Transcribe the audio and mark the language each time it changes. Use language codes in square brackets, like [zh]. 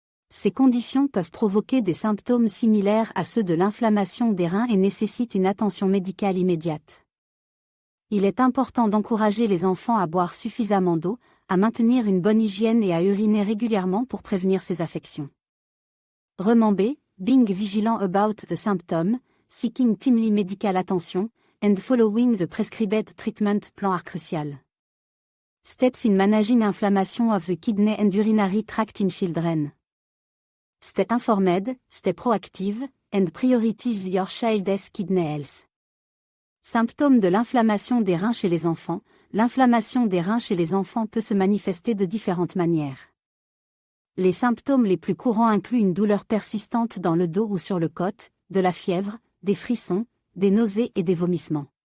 [fr] Ces conditions peuvent provoquer des symptômes similaires à ceux de l'inflammation des reins et nécessitent une attention médicale immédiate. Il est important d'encourager les enfants à boire suffisamment d'eau, à maintenir une bonne hygiène et à uriner régulièrement pour prévenir ces affections. [en] Remember, being vigilant about the symptoms, seeking timely medical attention, and following the prescribed treatment plan are crucial. Steps in managing inflammation of the kidney and urinary tract in children. Stay informed, stay proactive, and prioritize your child's kidney health. [fr] Symptômes de l'inflammation des reins chez les enfants. L'inflammation des reins chez les enfants peut se manifester de différentes manières. Les symptômes les plus courants incluent une douleur persistante dans le dos ou sur le côte, de la fièvre, des frissons, des nausées et des vomissements.